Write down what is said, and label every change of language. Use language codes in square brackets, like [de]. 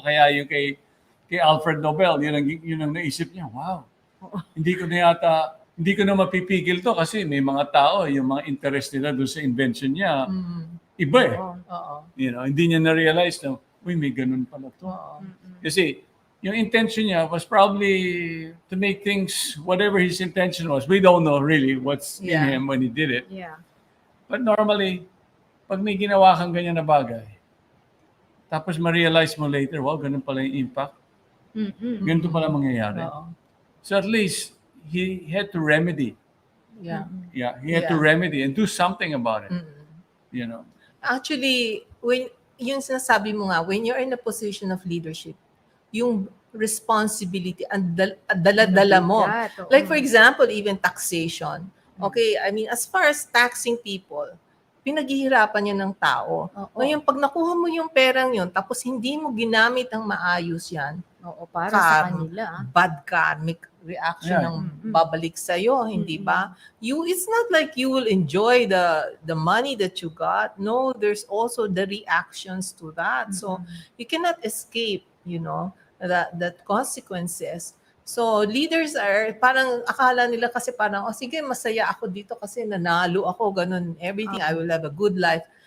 [tl] Kaya yung kay Alfred Nobel, yun ang naisip niya. Wow. Hindi ko na mapipigil to kasi may mga tao, yung mga interest nila doon sa invention niya, iba eh. Oo. Hindi niya na-realize na, uy, may ganun pala to. Oo. Kasi yung intention niya [en] was probably to make things, whatever his intention was. We don't know really what's in Yeah. him when he did it. Yeah. [tl] But normally, pag may ginawa kang ganyan na bagay, tapos ma-realize mo later, wow, ganun pala yung impact. Ganito pala mangyayari. Oo. [en] So at least, he had to remedy. Yeah. Yeah, he had to remedy and do something about it. Actually, when [tl] yung sinasabi mo nga, [en] when you're in a position of leadership, [tl] yung responsibility ang dala-dala mo. Mabigat, oo. [en] Like for example, even taxation. Okay, I mean, as far as taxing people, [tl] pinaghihirapan yan ng tao. Oo. Ngayon, pag nakuha mo yung perang yun, tapos hindi mo ginamit ang maayos yan, Oo, para sa [en] Karma. [tl] kanila. [en] bad karmic reaction Yeah. [tl] ang babalik sa'yo, hindi ba? [en] It's not like you will enjoy the money that you got. No, there's also the reactions to that. So, you cannot escape, that consequences. [tl] So, leaders are, parang akala nila kasi parang, sige, masaya ako dito kasi nanalo ako, ganun, everything, [en] I will have a good life.